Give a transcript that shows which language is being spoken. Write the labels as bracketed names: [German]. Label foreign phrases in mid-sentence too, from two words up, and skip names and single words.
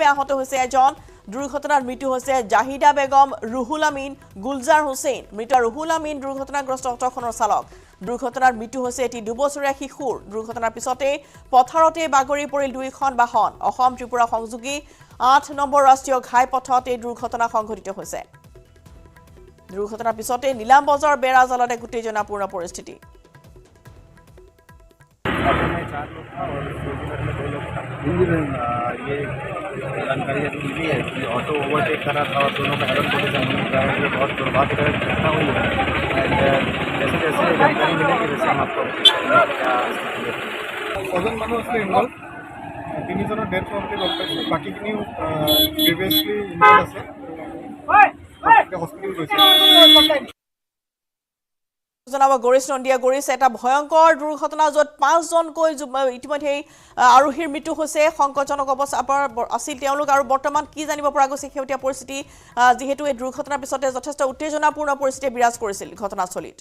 [Assamese] আহত হৈছে এজন দুৰ্ঘটনাত মৃত্যু হৈছে জাহিদা বেগম ৰুহুল আমিন গুলজাৰ হুছেইন মৃত ৰুহুল আমিন দুৰ্ঘটনাগ্ৰস্ত অটোখনৰ চালক দুৰ্ঘটনাত মৃত্যু হৈছে এটি 2 বছৰীয়া শিশুৰ দুৰ্ঘটনাৰ পিছতে পথাৰতে বাগৰি পৰিল দুইখন বাহন অসম ত্ৰিপুৰা সংযোগী 8 নম্বৰ ৰাষ্ট্ৰীয় ঘাইপথত এই দুৰ্ঘটনা সংঘটিত হৈছে দুৰ্ঘটনাৰ পিছতে নীলাম বজাৰ বেৰা জালত এক উত্তেজনাপূৰ্ণ পৰিস্থিতি [Hindi] में 4 लोग था और 2 मिनट में 2 लोग था ये जानकारी ऐसी मिली है कि ऑटो ओवरटेक कर रहा था और दोनों का [English] head on collision [Hindi] होने का ये बहुत दुर्भाग्यजनक घटना हुई है एंड जैसे जैसे जानकारी मिलेगी वैसे हम आपको क्या [Assamese] ছজন মানুহ আছিলে ইনভলভ তিনিজনৰ ডেথ হোৱা বুলি গম পাইছোঁ বাকীখিনি [English] previously involved [Assamese] আছে হস্পিটেল গৈছে জনাব গৰিছ নন্দিয়া গৰিছ এটা ভয়ংকৰ দুৰ্ঘটনা য'ত 5জনকৈ ইতিমধ্যে আৰোহীৰ মৃত্যু হৈছে সংকটজনক অৱস্থা আছিল তেওঁলোক আৰু বৰ্তমান কি জানিব পৰা গৈছে শেহতীয়া পৰিস্থিতি যিহেতু এই দুৰ্ঘটনাৰ পিছতে যথেষ্ট উত্তেজনাপূৰ্ণ পৰিস্থিতি বিৰাজ কৰিছিল ঘটনাস্থলীত